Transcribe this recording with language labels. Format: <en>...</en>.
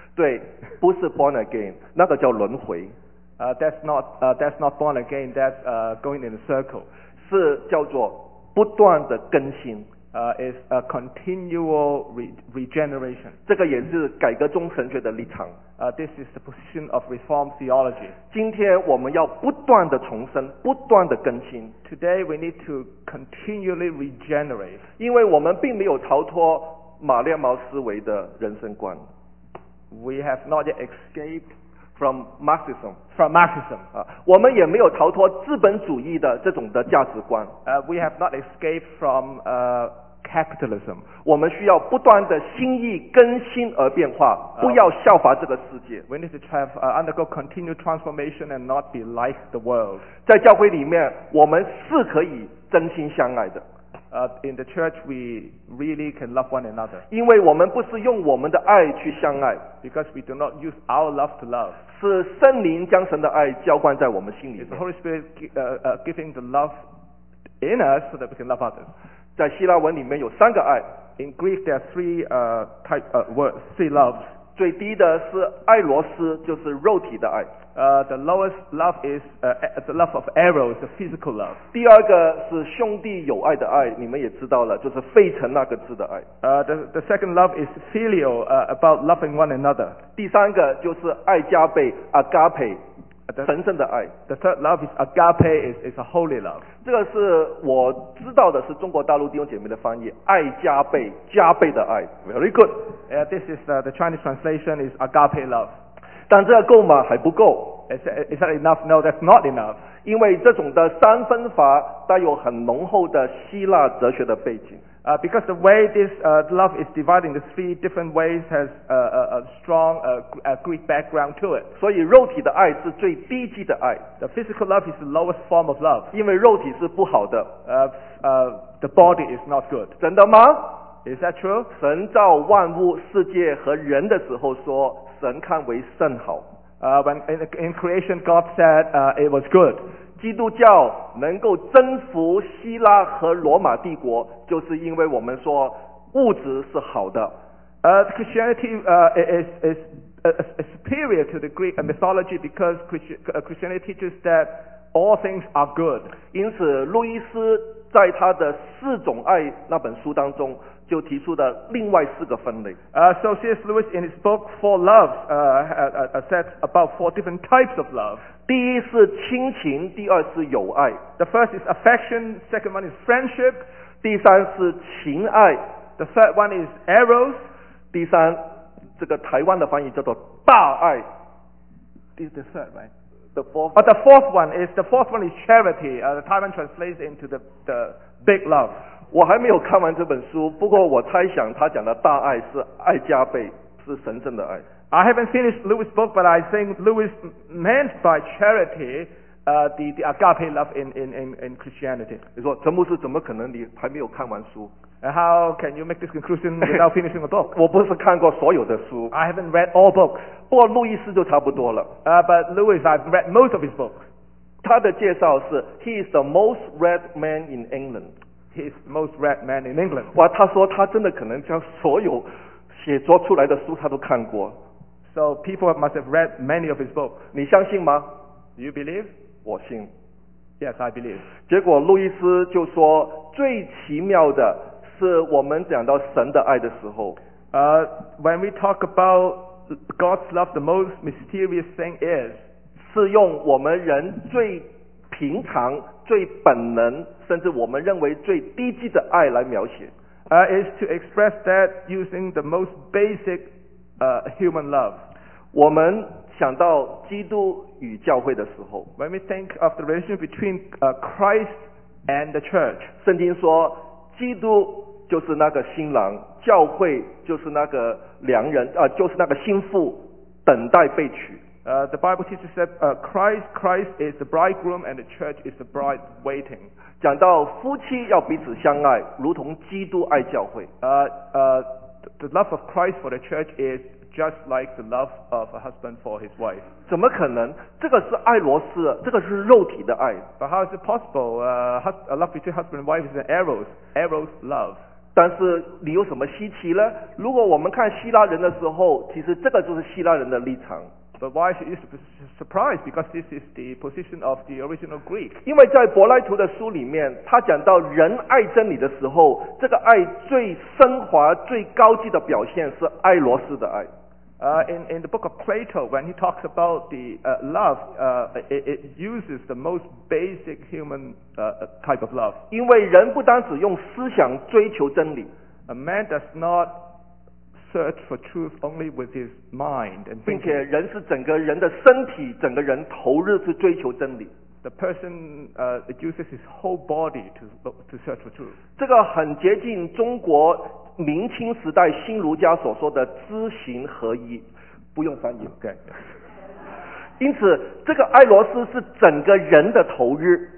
<zh>对，不是</zh> <en>born again，</en> <zh>那个叫轮回。</zh> <en>That's not born again. That's going in a circle.</en> <zh>是叫做不断的更新。</zh> <en>Is a continual regeneration.</en> <zh>这个也是改革宗神学的立场。</zh> <en>This is the position of Reformed theology.</en> <zh>今天我们要不断的重生，不断的更新。</zh> <en>Today we need to continually regenerate.</en> <zh>因为我们并没有逃脱马列茅思维的人生观。</zh> <en>We have not yet escaped from Marxism. From Marxism.</en> <zh>我们也没有逃脱资本主义的这种的价值观。</zh> <en>We have not escaped from capitalism.</en> <zh>我们需要不断的心意更新而变化，不要效法这个世界。</zh> <en>We need to undergo continued transformation and not be like the world.</en> <zh>在教会里面，我们是可以真心相爱的。</zh> <en>In the church, we really can love one another.</en> <zh>因为我们不是用我们的爱去相爱。</zh> <en>Because we do not use our love to love.</en> <zh>是圣灵将神的爱浇灌在我们心里。</zh> <en>It's the Holy Spirit giving the love in us so that we can love others.</en> <zh>在希腊文里面有三个爱。</zh> <en>In Greek, there are three loves.</en> <zh>最低的是爱罗斯，就是肉体的爱。</zh> <en>The lowest love is the love of eros, the physical love.</en> <zh>第二个是兄弟友爱的爱，你们也知道了，就是费城那个字的爱。</zh> <en>The second love is filial, about loving one another.</en> <zh>第三个就是爱加倍 agape, 神圣的爱。</zh> <en>The third love is agape, is a holy love.</en> <zh>这个是我知道的，是中国大陆弟兄姐妹的翻译，爱加倍，加倍的爱。</zh> <en>Very good. This is the Chinese translation is agape love.</en> <zh>但这够吗？还不够。</zh> <en>Is that enough? No, that's not enough.</en> <zh>因为这种的三分法带有很浓厚的希腊哲学的背景。</zh> <en>Because the way this love is divided into three different ways has a strong Greek background to it.</en> <zh>所以肉体的爱是最低级的爱。</zh> <en>The physical love is the lowest form of love.</en> <zh>因为肉体是不好的。</zh> <en>The body is not good.</en> <zh>真的吗？</zh> <en>Is that true?</en> <zh>神造万物、世界和人的时候说，神看为甚好。</zh> <en>When in creation, God said it was good.</en> <zh>基督教能够征服希腊和罗马帝国，就是因为我们说物质是好的。</zh> <en>Christianity is superior to the Greek mythology because Christianity teaches that all things are good.</en> <zh>因此，路易斯在他的四种爱那本书当中就提出的另外四个分类。</zh> <en>So C.S. Lewis in his book Four Loves sets about four different types of love.</en> <zh>第一是亲情，第二是友爱。</zh> <en>The first is affection, second one is friendship.</en> <zh>第三是情爱。</zh> <en>The third one is eros.</en> <zh>第三，这个台湾的翻译叫做大爱。</zh> <en>This is the third, right? The fourth one is charity. The Taiwan translates into the big love.</en> <zh>我还没有看完这本书，不过我猜想他讲的大爱是爱加倍，是神圣的爱。</zh> <en>I haven't finished Lewis' book, but I think Lewis meant by charity, the agape love in Christianity.</en> <zh>你说陈牧师怎么可能你还没有看完书？</zh> <en>How can you make this conclusion without finishing the book?</en> <zh>我不是看过所有的书。</zh> <en>I haven't read all books.</en> <zh>不过路易斯就差不多了。</zh> <en>But Lewis, I've read most of his books.</en> <zh>他的介绍是</zh> <en>,He is the most read man in England. He's the most read man in England.</en> <zh>哇，他说他真的可能将所有写作出来的书他都看过。</zh> <en>So people must have read many of his books.</en> <zh>你相信吗？</zh> <en>Do you believe?</en> <zh>我信。</zh> <en>Yes, I believe.</en> <zh>结果路易斯就说最奇妙的是我们讲到神的爱的时候。</zh> <en>When we talk about God's love, the most mysterious thing is,</en> <zh>是用我们人最平常、最本能，甚至我们认为最低级的爱来描写。</zh> <en>Is to express that using the most basic, human love.</en> <zh>我们想到基督与教会的时候，</zh> <en>When we think of the relationship between, Christ and the church,</en> <zh>圣经说基督就是那个新郎，教会就是那个良人，就是那个新妇，等待被娶。</zh> <en>The Bible teaches that, Christ is the bridegroom and the church is the bride waiting.</en> <zh>讲到夫妻要彼此相爱，如同基督爱教会。</zh> <en>The love of Christ for the church is just like the love of a husband for his wife.</en> <zh>怎么可能？这个是爱罗斯，这个是肉体的爱。</zh> <en>But how is it possible? A love between husband and wife is an eros. Eros love.</en> <zh>但是你有什么稀奇呢？如果我们看希腊人的时候，其实这个就是希腊人的立场。</zh> <en>But why should you be surprised? Because this is the position of the original Greek.</en> <zh>因为在柏拉图的书里面，他讲到人爱真理的时候，这个爱最升华、最高级的表现是爱罗斯的爱。</zh> <en>In the book of Plato, when he talks about the love, it uses the most basic human type of love.</en> <zh>因为人不单只用思想追求真理。</zh> <en>A man does not search for truth only with his mind and thinking.</en> <zh>并且人是整个人的身体，整个人投入去追求真理。</zh> <en>The person uses his whole body to search for truth.</en> <zh>这个很接近中国明清时代新儒家所说的知行合一，不用翻译。</zh> <en>Okay.</en> <zh>因此这个爱罗斯是整个人的投入。</zh>